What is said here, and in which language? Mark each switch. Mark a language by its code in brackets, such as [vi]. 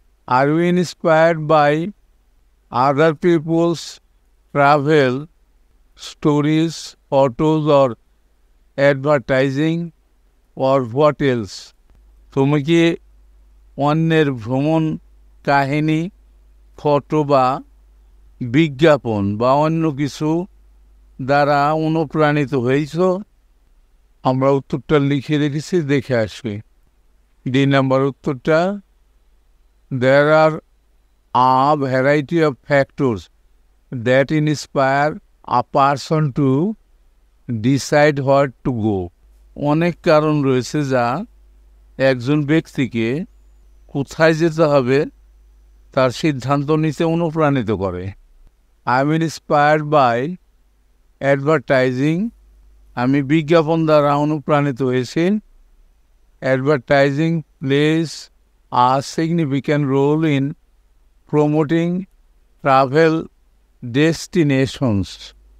[en] Are you inspired by other people's travel stories, photos or advertising or what else? [bn] তুমি কি অন্যের ভ্রমণ কাহিনী, ফটো বা বিজ্ঞাপন বা অন্য কিছু দ্বারা অনুপ্রাণিত হয়েছ? আমরা উত্তরটা লিখে রেখেছি, দেখে আসি। ডি নাম্বার উত্তরটা, [en] there are a variety of factors that inspire a person to decide what to go. [bn] অনেক কারণ রয়েছে যা একজন ব্যক্তিকে কোথায় যেতে হবে তার সিদ্ধান্ত নিতে অনুপ্রাণিত করে। [en] I am inspired by advertising. [bn] আমি বিজ্ঞাপন দ্বারা অনুপ্রাণিত হয়েছি। [en] Advertising plays a significant role in promoting travel destinations.